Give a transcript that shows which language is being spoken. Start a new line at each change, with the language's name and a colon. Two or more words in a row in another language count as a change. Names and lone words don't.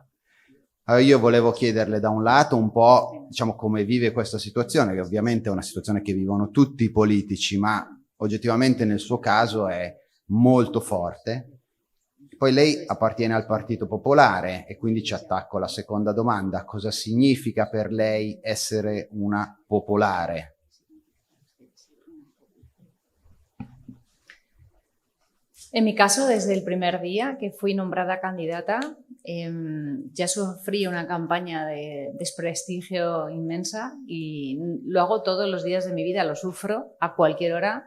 Italian: Allora io volevo chiederle da un lato un po', diciamo, come vive questa situazione, che ovviamente è una situazione che vivono tutti i politici, ma oggettivamente nel suo caso è molto forte. Poi lei appartiene al Partito Popolare e quindi ci attacco alla seconda domanda. Cosa significa per lei essere una popolare?
Spanish: En mi caso, desde el primer día que fui nombrada candidata, ya sufrí una campaña de desprestigio inmensa y lo hago todos los días de mi vida, lo sufro a cualquier hora.